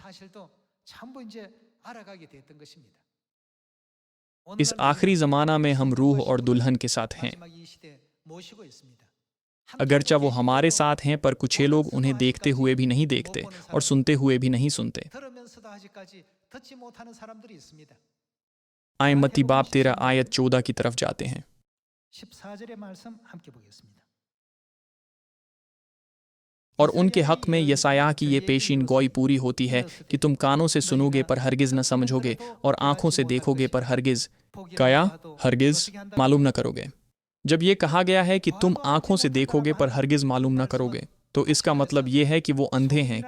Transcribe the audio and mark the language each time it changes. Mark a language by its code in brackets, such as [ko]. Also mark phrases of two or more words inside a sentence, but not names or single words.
[ur] اس آخری زمانہ میں ہم روح اور دلہن کے ساتھ ہیں. اگرچہ وہ ہمارے ساتھ ہیں، پر کچھ لوگ انہیں دیکھتے ہوئے بھی نہیں دیکھتے اور سنتے ہوئے بھی نہیں سنتے. آئے متی باب 13 آیت 14 کی طرف جاتے ہیں. [ko] 14절의 말씀 함께 보겠습니다. [ur] اور ان کے حق میں یسعیاہ کی یہ پیشین گوئی پوری ہوتی ہے کہ تم کانوں سے سنو گے پر ہرگز نہ سمجھو گے، اور آنکھوں سے دیکھو گے پر ہرگز کیا ہرگز معلوم نہ کرو گے. جب یہ کہا گیا ہے کہ تم آنکھوں سے دیکھو گے پر ہرگز معلوم نہ کرو گے، تو اس کا مطلب یہ ہے کہ وہ اندھے ہیں.